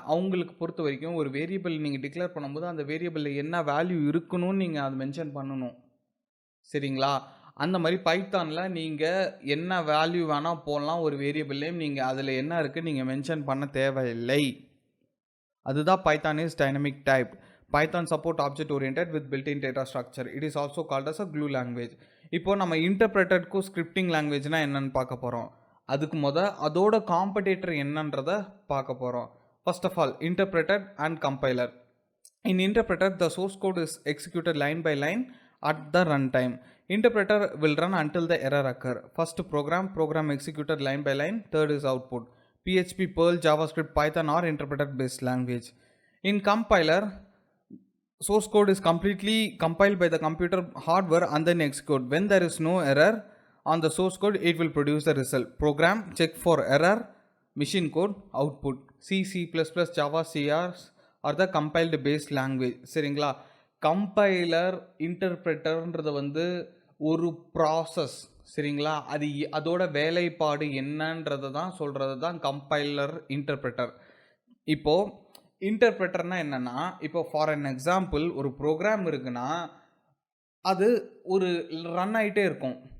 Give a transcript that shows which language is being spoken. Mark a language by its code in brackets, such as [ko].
[ta] அவங்களுக்கு பொறுத்த வரைக்கும் ஒரு வேரியபிள் நீங்கள் டிக்ளேர் பண்ணும்போது அந்த வேரியபிளில் என்ன வேல்யூ இருக்கணும்னு நீங்கள் அதை மென்ஷன் பண்ணணும், சரிங்களா? அந்த மாதிரி பைத்தானில் நீங்கள் என்ன வேல்யூ வேணால் போடலாம். ஒரு வேரியபிள் நேம் நீங்கள் அதில் என்ன இருக்குது நீங்கள் மென்ஷன் பண்ண தேவையில்லை. [en] அதுதான் Python is dynamic type. Python support object oriented with built-in data structure. It is also called as a glue language. [ta] இப்போ நம்ம இன்டர்பிரட்டட்க்கும் ஸ்கிரிப்டிங் லாங்குவேஜ்னால் என்னென்னு பார்க்க போகிறோம். அதுக்கு அதோட காம்படேட்டர் என்னன்றதை பார்க்க போகிறோம். [en] First of all interpreted and compiler. In interpreter, the source code is executed line by line at the runtime. Interpreter will run until the error occur. First program executed line by line. Third is output. PHP, Perl, JavaScript, Python or interpreter based language. In compiler, source code is completely compiled by the computer hardware and then execute. When there is no error on the source code, it will produce the result. Program check for error, machine code, output. C++, Java, CR are the compiled based language. [ta] சரிங்களா? Compiler இன்டர்பிரட்டர்ன்றது வந்து ஒரு process, சரிங்களா? அதோட வேலைப்பாடு என்னன்றதை தான் சொல்கிறது தான் கம்பைலர் இன்டர்பிரட்டர். இப்போது இன்டர்பிரட்டர்னா என்னென்னா, இப்போ ஃபார் அன் எக்ஸாம்பிள் ஒரு ப்ரோக்ராம் இருக்குன்னா அது ஒரு ரன் ஆகிட்டே இருக்கும்.